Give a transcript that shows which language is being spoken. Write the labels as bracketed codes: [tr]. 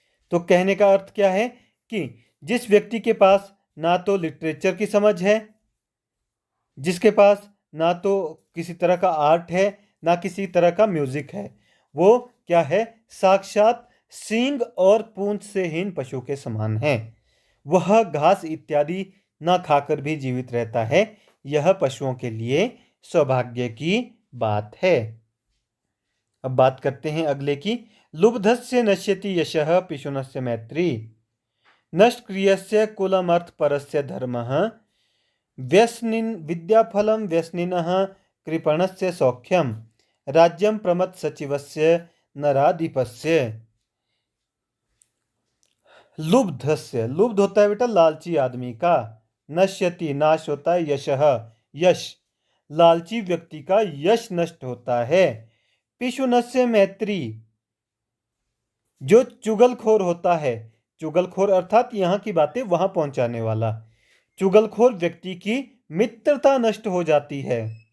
[hi] तो कहने का अर्थ क्या है कि जिस व्यक्ति के पास ना तो लिटरेचर की समझ है, जिसके पास ना तो किसी तरह का आर्ट है, ना किसी तरह का म्यूजिक है, वो क्या है, साक्षात सींग और पूंछ से हीन पशु के समान है। वह घास इत्यादि न खाकर भी जीवित रहता है। यह पशुओं के लिए सौभाग्य की बात है। अब बात करते हैं अगले की। [sa] लुब्धस्य नश्यति यशः पिशुनस्य मैत्री नष्टक्रियस्य कुलमर्थ परस्य धर्मः व्यसनिन विद्याफलं व्यसनिनः कृपणस्य सौख्यम राज्यम प्रमथ सचिवस्य नराधिपस्य। [hi] लुब्धस्य, लुब्ध होता है बेटा लालची आदमी का, नश्यति नाश होता है, यशः यश, लालची व्यक्ति का यश नष्ट होता है। [sa] पिशुनस्य मैत्री, [hi] जो चुगलखोर होता है, चुगलखोर अर्थात यहाँ की बातें वहां पहुंचाने वाला, चुगलखोर व्यक्ति की मित्रता नष्ट हो जाती है।